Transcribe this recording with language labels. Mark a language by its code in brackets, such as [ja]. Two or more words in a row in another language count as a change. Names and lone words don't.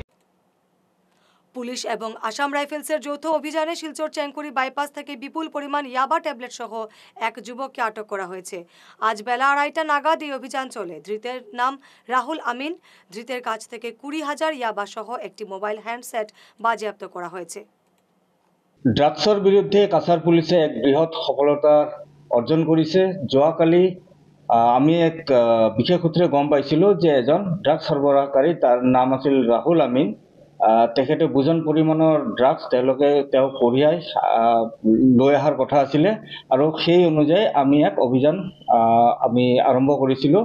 [bn] পুলিশ এবং আসাম রাইফেলসের যৌথ অভিযানে শিলচর চেঙ্কুরি বাইপাস থেকে বিপুল পরিমাণ ইয়াবা ট্যাবলেট সহ এক যুবককে আটক করা হয়েছে। আজ বেলা 2:30 নাগাদ এই অভিযান চলে। ধৃতের নাম রাহুল আমিন। ধৃতের কাছ থেকে 20,000 ইয়াবা সহ একটি [en] mobile handset [bn] বাজেয়াপ্ত করা হয়েছে। [as] ড্ৰাগছৰ বিৰুদ্ধে কাছাৰ পুলিচে এক বৃহৎ সফলতা অৰ্জন কৰিছে। যোৱাকালি আমি এক বিশেষ সূত্ৰে গম পাইছিলোঁ যে এজন ড্ৰাগছ সৰবৰাহকাৰী, তাৰ নাম আছিল ৰাহুল আমিন। তেখেতে বুজন পৰিমাণৰ ড্ৰাগছ তেওঁ কঢ়িয়াই লৈ অহাৰ কথা আছিলে আৰু সেই অনুযায়ী আমি এক অভিযান আমি আৰম্ভ কৰিছিলোঁ।